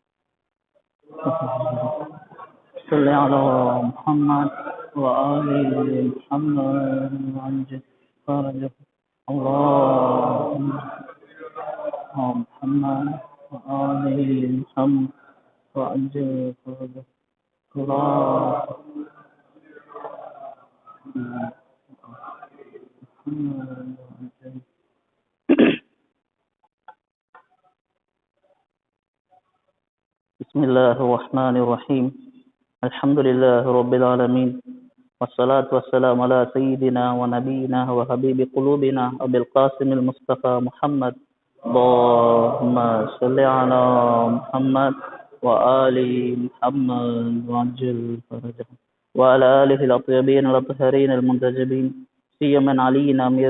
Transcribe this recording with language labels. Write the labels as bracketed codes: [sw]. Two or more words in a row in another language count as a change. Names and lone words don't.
[ar] صل على محمد وآل محمد وعجل فرج اللهم محمد وآل محمد وعجل فرج الله بسم الله الرحمن الرحيم الحمد لله رب العالمين والصلاة والسلام على سيدنا ونبينا وحبيب قلوبنا أبي القاسم المصطفى محمد اللهم صل على محمد وآل محمد وعجل فرجهم وعلى آله الأطيبين الأطهرين المنتجبين سيما علي أمير